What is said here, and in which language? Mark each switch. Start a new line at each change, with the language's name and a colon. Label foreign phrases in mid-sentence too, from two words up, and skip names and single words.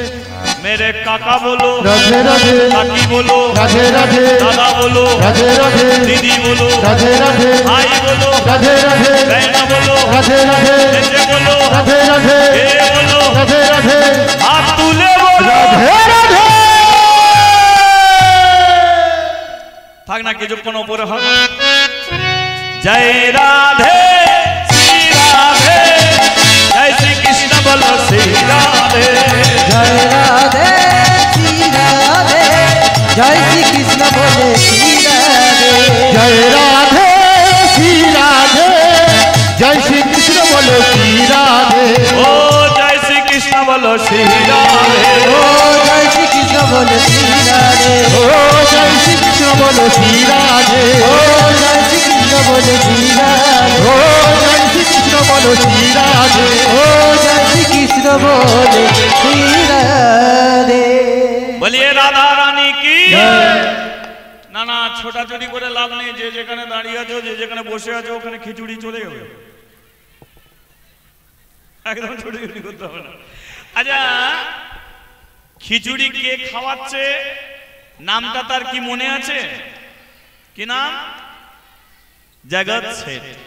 Hindi: मेरे काका बोलो राधे राधे काकी बोलो राधे राधे दादा बोलो राधे राधे दीदी बोलो राधे राधे भाई बोलो राधे राधे बहना बोलो राधे राधे जैसे बोलो राधे राधे ये बोलो राधे राधे हाथ तुले बोलो राधे राधे
Bangla: থাক না কিছুক্ষণ উপরে হবে জয় রাধে শ্রী রাধে জয় শ্রী কৃষ্ণ বলো শ্রী রাধে
Hindi: जय राधे श्री राधे जय श्री कृष्ण बोले श्री राधे जय राधे श्री राधे जय श्री कृष्ण बोलो श्री राधे
Bangla: ও জয় শ্রী কৃষ্ণ বলো শ্রী রাধে
Hindi: ओ जय श्री कृष्ण बोले श्री राधे ओ जय श्री कृष्ण बोलो श्री राधे ओ जय श्री कृष्ण बोले श्री राधे ओ जय श्री कृष्ण बोलो श्री राधे ओ जय श्री कृष्ण बोले श्री राधे बोलिये राधा रानी की
Bangla: না না ছোটাছুটি করে লাভ নেই যে যেখানে দাঁড়িয়ে আছো যে যেখানে বসে আছো ওখানে খিচুড়ি চলে যাবে একদম ছোটাছুটি করতে হবে না আচ্ছা খিচুড়ি কে খাওয়াচ্ছে নামটা তার কি মনে আছে কি নাম জগৎ শেঠ